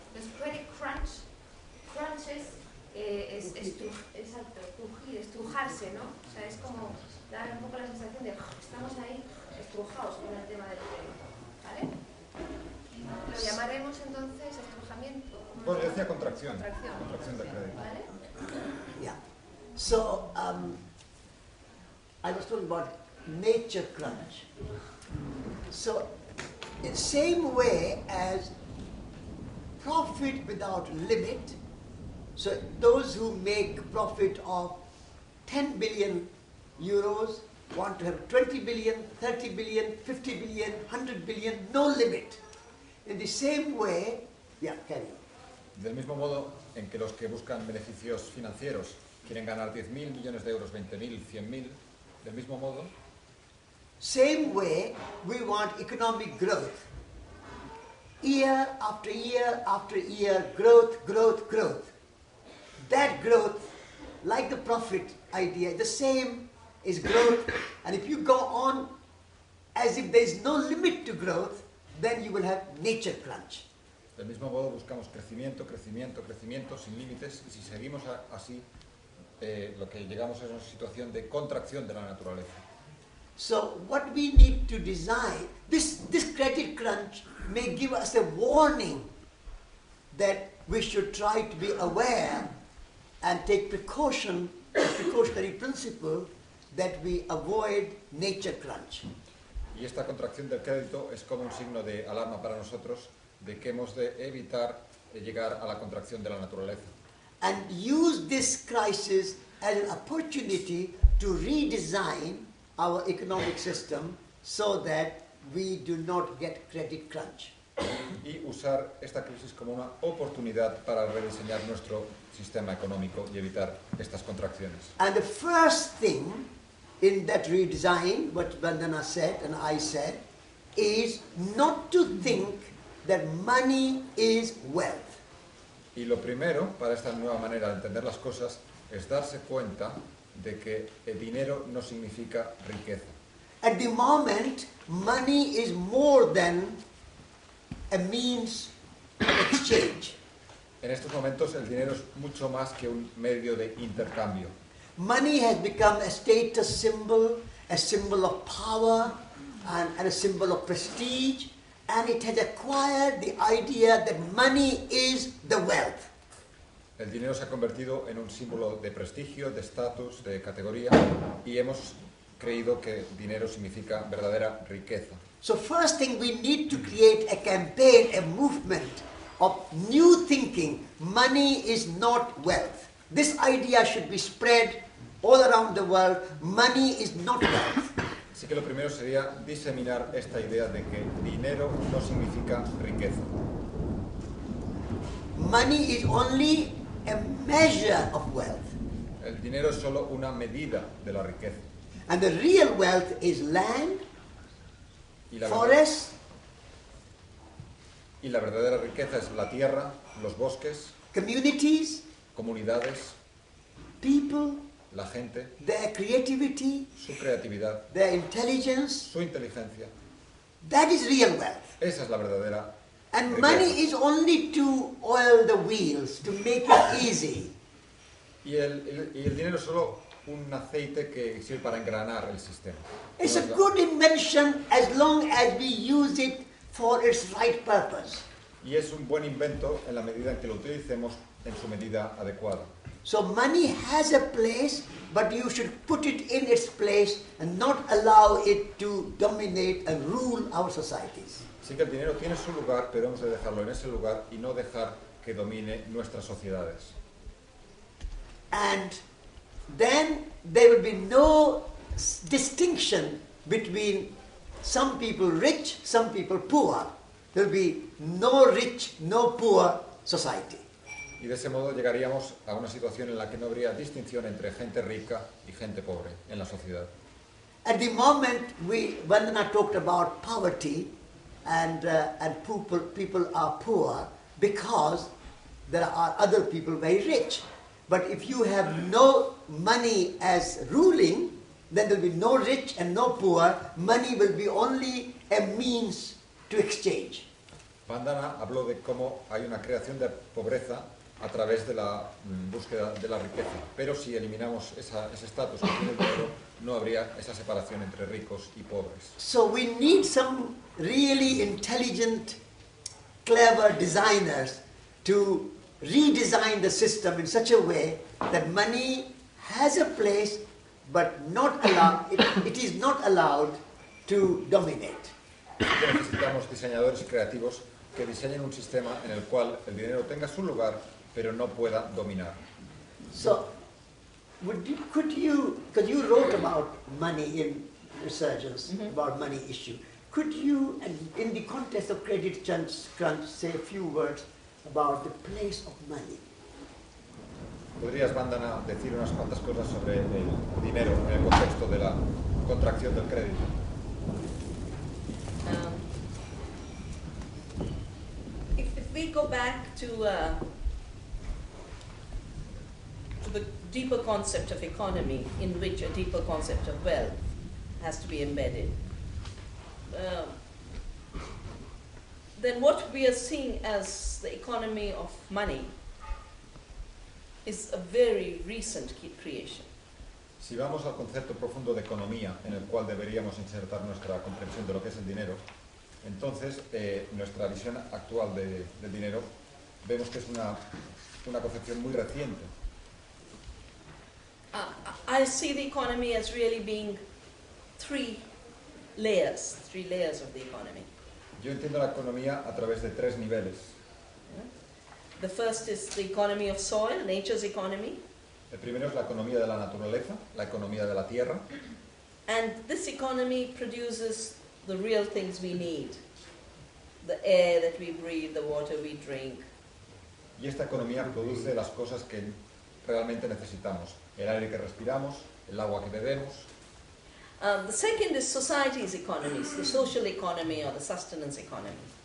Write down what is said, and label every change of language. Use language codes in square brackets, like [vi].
[es] Entonces, credit crunch es estrujarse, ¿no? O sea, es como dar un poco la sensación de estamos ahí estrujados con el tema del crédito, ¿vale? Lo llamaremos entonces estrujamiento. Bueno, yo decía contracción. Contracción Del crédito. ¿Vale? [en] Yeah. So I was talking about nature crunch. So in the same way as profit without limit, so those who make profit of 10 billion euros want to have 20 billion, 30 billion, 50 billion, 100 billion, no limit. In the same way, yeah, carry on. [es] Del mismo modo en que los que buscan beneficios financieros quieren ganar 10.000 millones de euros, 20.000, 100.000, del mismo modo, [en] same way we want economic growth. Year after year after year, growth, growth, growth. That growth, like the profit idea, the same is growth. And if you go on as if there is no limit to growth, then you will have nature crunch. [es] del mismo modo buscamos crecimiento, crecimiento, crecimiento sin límites, y si seguimos así, lo que llegamos es una situación de contracción de la naturaleza. [en] So what we need to design, this credit crunch may give us a warning that we should try to be aware and take precautionary principle that we avoid nature crunch. [es] Y esta contracción del crédito es como un signo de alarma para nosotros de que hemos de evitar llegar a la contracción de la naturaleza. [en] And use this crisis as an opportunity to redesign our economic system so that we do not get credit crunch. [es] Y usar esta crisis como una oportunidad para rediseñar nuestro sistema económico y evitar estas contracciones. [en] And the first thing in that redesign, what Vandana said and I said, is not to think that money is wealth. [es] Y lo primero para esta nueva manera de entender las cosas es darse cuenta de que el dinero no significa riqueza. [en] At the moment, money is more than a means of exchange. [es] En estos momentos el dinero es mucho más que un medio de intercambio. [en] Money has become a status symbol, a symbol of power, and a symbol of prestige, and it has acquired the idea that money is the wealth. [es] El dinero se ha convertido en un símbolo de prestigio, de estatus, de categoría, y hemos creído que dinero significa verdadera riqueza. [en] So first thing, we need to create a campaign, a movement of new thinking. Money is not wealth. This idea should be spread all around the world. Money is not wealth. [es] Así que lo primero sería diseminar esta idea de que dinero no significa riqueza. [en] Money is only a measure of wealth. [es] El dinero es solo una medida de la riqueza. [en] And the real wealth is land, [es] Y la, [en] forests, [es] y la verdadera riqueza es la tierra, los bosques, [en] communities, [es] comunidades, [en] people, [es] la gente, [en] their creativity, [es] su creatividad, [en] their intelligence. [es] su inteligencia. [en] That is real wealth. [es] Esa es la verdadera [en] And [es] riqueza. [en] money is only to oil the wheels, to make it easy. [es] Y el dinero es solo un aceite que sirve para engranar el sistema. [en] It's a [es] No es la- [en] good invention as long as we use it for its right purpose. [es] Y es un buen invento en la medida en que lo utilicemos en su medida adecuada. [en] So money has a place, but you should put it in its place and not allow it to dominate and rule our societies. [es] Así que el dinero tiene su lugar, pero hemos de dejarlo en ese lugar y no dejar que domine nuestras sociedades. [en] And then there will be no distinction between some people rich, some people poor. There will be no rich, no poor society. Y de ese modo llegaríamos a una situación en la que no habría distinción entre gente rica y gente pobre en la sociedad. At the moment, Vandana talked about poverty, and people are poor because there are other people very rich. But if you have no money as ruling, then there will be no rich and no poor. Money will be only a means to exchange. [es] Vandana habló de cómo hay una creación de pobreza a través de la búsqueda de la riqueza. Pero si eliminamos ese estatus que tiene el dinero, no habría esa separación entre ricos y pobres. [en] So we need some really intelligent, clever designers to redesign the system in such a way that money has a place, but it is not allowed to dominate. [es] Así que necesitamos diseñadores creativos que diseñen un sistema en el cual el dinero tenga su lugar, pero no pueda dominar. [en] So, could you, because you wrote about money in Resurgence, about money issue, could you, in the context of credit crunch, say a few words about the place of money? [es] ¿Podrías, Vandana, decir unas cuantas cosas sobre el dinero en el contexto de la contracción del crédito? [en] If we go back to the deeper concept of economy, in which a deeper concept of wealth has to be embedded, then what we are seeing as the economy of money is a very recent creation. [es] Si vamos al concepto profundo de economía, en el cual deberíamos insertar nuestra comprensión de lo que es el dinero, entonces nuestra visión actual del dinero vemos que es una concepción muy reciente. [en] I see the economy as really being three layers of the economy. [es] Yo entiendo la economía a través de tres niveles. [en] The first is the economy of soil, nature's economy. [es] El primero es la economía de la naturaleza, la economía de la tierra. [en] And this economy produces the real things we need. The air that we breathe, the water we drink. [es] Y esta economía produce las cosas que realmente necesitamos. El aire que respiramos, el agua que bebemos. [en] The second is society's economies, the social economy or the sustenance economy.